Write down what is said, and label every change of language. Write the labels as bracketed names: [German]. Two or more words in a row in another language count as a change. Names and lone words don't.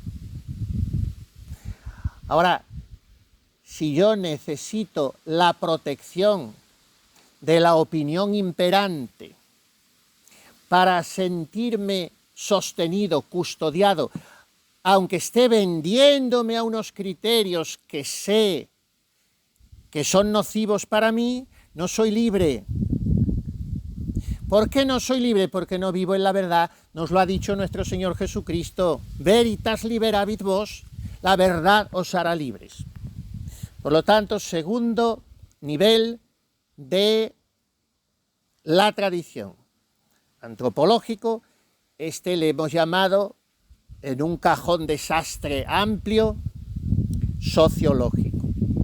[Spanish] Ahora, si yo necesito la protección de la opinión imperante para sentirme sostenido, custodiado, aunque esté vendiéndome a unos criterios que sé que son nocivos para mí, no soy libre. ¿Por qué no soy libre? Porque no vivo en la verdad. Nos lo ha dicho nuestro Señor Jesucristo. [Latin] Veritas liberavit vos, [Spanish] la verdad os hará libres. Por lo tanto, segundo nivel de la tradición antropológico, este le hemos llamado, en un cajón desastre amplio, sociológico.